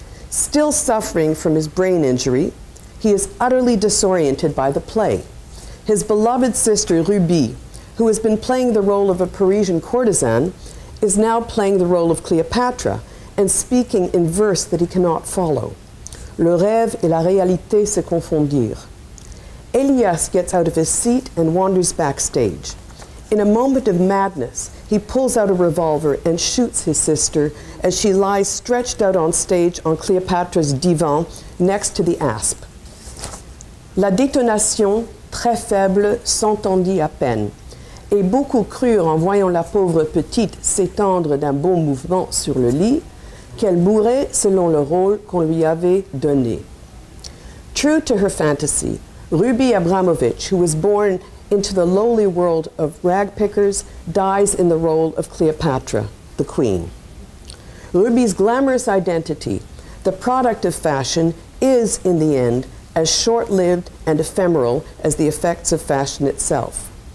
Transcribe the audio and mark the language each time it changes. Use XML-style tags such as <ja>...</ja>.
<en>Still suffering from his brain injury, he is utterly disoriented by the play. His beloved sister, Ruby, who has been playing the role of a Parisian courtesan, is now playing the role of Cleopatra and speaking in verse that he cannot follow.</en> <fr>Le rêve et la réalité se confondirent.</fr> <en>Elias gets out of his seat and wanders backstage. In a moment of madness, he pulls out a revolver and shoots his sister as she lies stretched out on stage on Cléopatra's divan next to the asp.</en> <fr>La détonation, très faible, s'entendit à peine, et beaucoup crurent en voyant la pauvre petite s'étendre d'un bon mouvement sur le lit qu'elle mourrait selon le rôle qu'on lui avait donné.</fr> <en>True to her fantasy, Ruby Abramovich, who was born into the lowly world of rag pickers, dies in the role of Cleopatra, the queen. Ruby's glamorous identity, the product of fashion, is, in the end, as short-lived and ephemeral as the effects of fashion itself.</en>